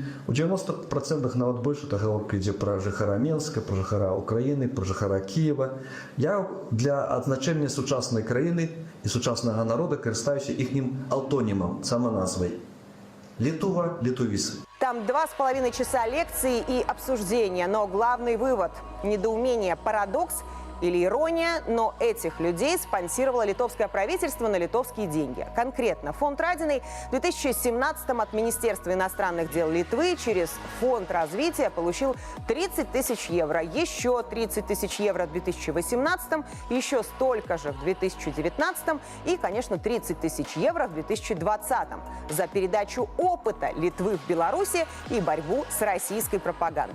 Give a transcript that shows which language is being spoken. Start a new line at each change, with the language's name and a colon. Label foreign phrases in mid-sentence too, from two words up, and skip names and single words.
Belarusian: У 90% нават больш эта гаворка ідзе пра жыхара Менска, пра жыхара Украіны, пра жыхара Кіева. Я для адзначэння сучаснай краіны і сучаснага народа карыстаюся іхнім аўтонімам, саманазвай. Літува, літувісы.
Russian: Там 2,5 часа лекции и обсуждения, но главный вывод – недоумение, парадокс или ирония, но этих людей спонсировало литовское правительство на литовские деньги. Конкретно фонд Радиной в 2017-м от Министерства иностранных дел Литвы через фонд развития получил 30 тысяч евро, еще 30 тысяч евро в 2018-м, еще столько же в 2019-м и, конечно, 30 тысяч евро в 2020-м за передачу опыта Литвы в Беларуси и борьбу с российской пропагандой.